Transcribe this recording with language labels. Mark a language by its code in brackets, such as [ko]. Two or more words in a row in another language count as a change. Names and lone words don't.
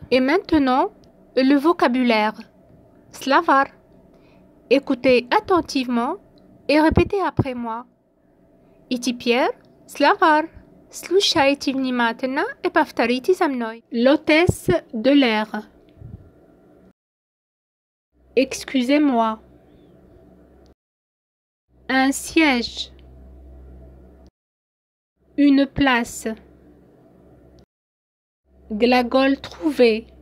[fr] Et maintenant, le vocabulaire. [ru] Словарь. [fr] Écoutez attentivement et répétez après moi. [ru] И теперь словарь. Слушайте внимательно и повторите за мной. [fr] L'hôtesse de l'air. Excusez-moi. Un siège. Une place. [ru] Glagole trouver.